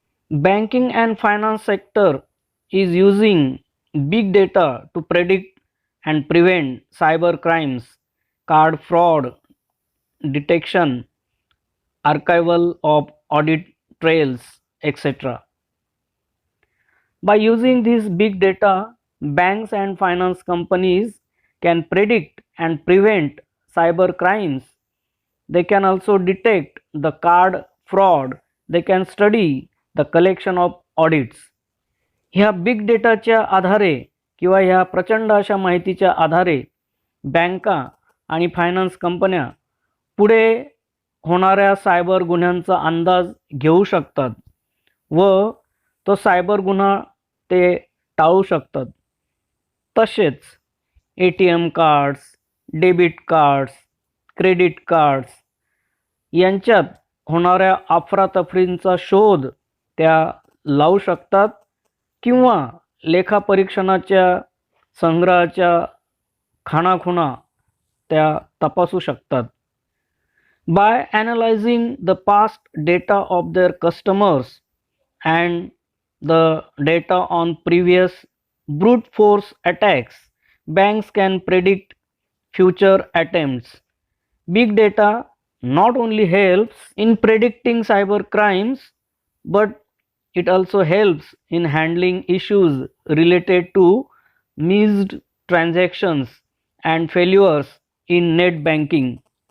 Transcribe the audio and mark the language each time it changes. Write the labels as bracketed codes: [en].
[en] Banking and finance sector is using big data to predict and prevent cyber crimes, card fraud detection, archival of audit trails, etc. By using this big data, banks and finance companies can predict and prevent cyber crimes. They can also detect the card fraud. They can study the collection of audits. [mr] ह्या big डेटाच्या आधारे किंवा ह्या प्रचंड अशा माहितीच्या आधारे बँका आणि फायनान्स कंपन्या पुढे होणाऱ्या सायबर गुन्ह्यांचा अंदाज घेऊ शकतात व तो सायबर गुन्हा ते टाळू शकतात. तसेच ATM cards, debit cards, credit cards यांच्यात होणाऱ्या अफरातफरींचा शोध त्या लावू शकतात किंवा लेखापरीक्षणाच्या संग्रहाच्या खाणाखुणा त्या तपासू शकतात. [en] By analyzing the past data of their customers and the data on previous brute force attacks, banks can predict future attempts. Big data not only helps in predicting cyber crimes, but it also helps in handling issues related to missed transactions and failures in net banking.